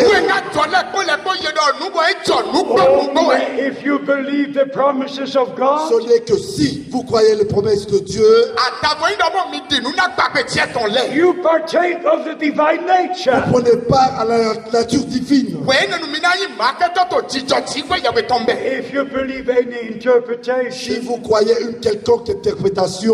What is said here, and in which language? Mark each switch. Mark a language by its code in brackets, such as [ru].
[en] If you believe the promises of God, [fr] ce n'est que si vous croyez les promesses de Dieu, [en] you partake of the divine nature. [fr] Vous prenez part à la nature divine. [en] If you believe any interpretation, [fr] si vous croyez une quelconque interprétation,